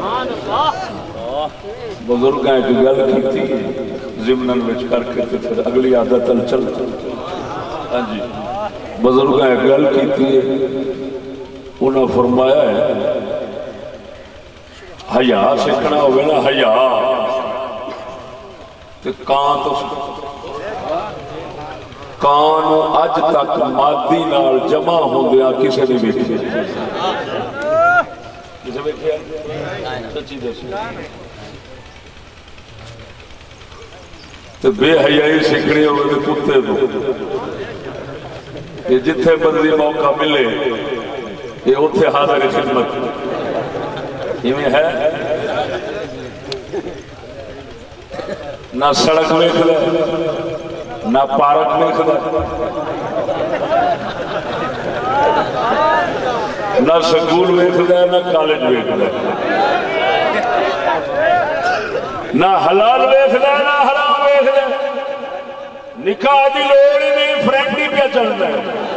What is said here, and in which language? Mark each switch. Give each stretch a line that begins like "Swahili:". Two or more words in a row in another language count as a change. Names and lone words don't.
Punjabi: بزرگاں ایک گل کی تھی ضمناً وچ کر کے پھر اگلی عادت چل ہاں جی بزرگاں ایک گل کی تھی انہوں نے فرمایا ہے حیا سیکھنا ہوگا نا حیا تے کان تو کان اج تک مادی نال جمع ہوندیا کسے نے ویکھیا کسے ویکھیا سچی دس تے بے حیائی سیکھنی ہوے تے کتے تو کہ جتھے بندی موقع ملے یہ اوتھے حاضر خدمت ایویں ہے نہ سڑک ویکھ لے نہ پارک ویکھ لے نہ سکول ویکھ لے نہ کالج ویکھ لے نہ حلال ویکھ لے نہ حرام ویکھ لے نکاح دی لوڑ ہی نہیں فرینڈ ہی پہ چلتا ہے